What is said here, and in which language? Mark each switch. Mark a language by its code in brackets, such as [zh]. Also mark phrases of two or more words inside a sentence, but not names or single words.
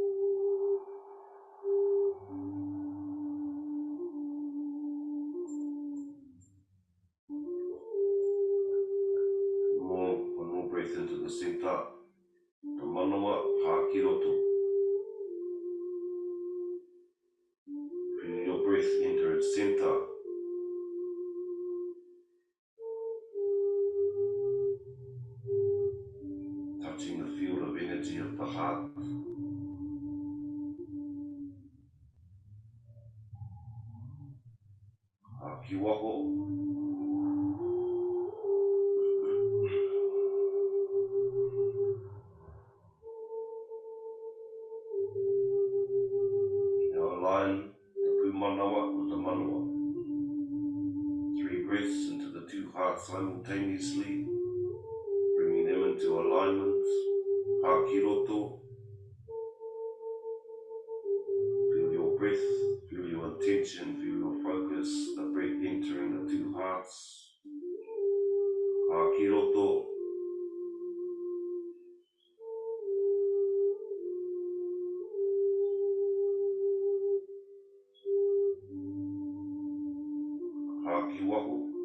[en] One more breath into the centre. [mi] The manawa, haki roto. [en] Feel your breath enter its centre. Touching the field of energy of the heart. [mi] Haki waho. [en] Now align the pūmanawa with the manawa. 3 breaths into the 2 hearts simultaneously, bringing them into alignment. [mi] Haki roto. [en] Feel your breath, feel your intention, feel your focus, the breath entering the 2 hearts. [mi] Haki roto. Haki waho.